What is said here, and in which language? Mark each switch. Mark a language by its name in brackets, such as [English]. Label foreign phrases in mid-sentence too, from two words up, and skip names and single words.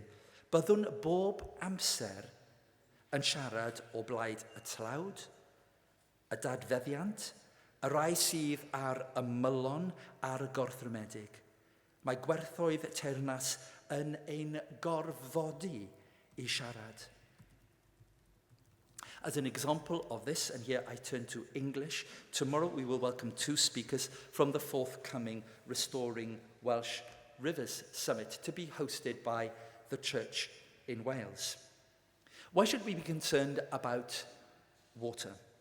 [Welsh] Byddwn bob amser yn siarad o blaid y tlawd, y dadfeddiant, y rai sydd ar ymylon a'r gorthrymedig. Mae gwerthoedd teyrnas yn ein gorfodi i siarad. [English] As an example of this, and here I turn to English, tomorrow we will welcome 2 speakers from the forthcoming Restoring Welsh Rivers Summit to be hosted by the Church in Wales. Why should we be concerned about water?